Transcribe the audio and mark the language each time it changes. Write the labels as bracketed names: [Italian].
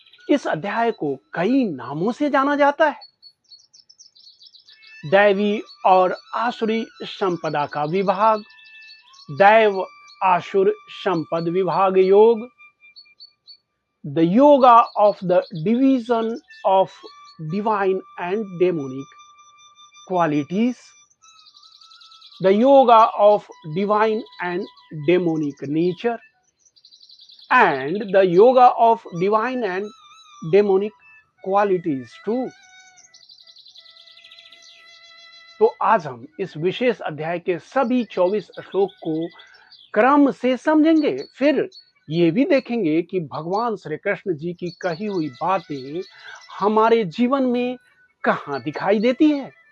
[Hindi] इस अध्याय को कई नामों से जाना जाता है। दैवी और आसुरी संपदा का विभाग, दैव आसुर संपद विभाग योग, [English] the yoga of the division of divine and demonic qualities, the yoga of divine and demonic nature, and the yoga of divine and demonic qualities too. [Hindi] तो आज हम इस विशेष अध्याय के सभी 24 श्लोक को क्रम से समझेंगे। फिर ये भी देखेंगे कि भगवान श्री कृष्ण जी की कही हुई बातें हमारे जीवन में कहाँ दिखाई देती है।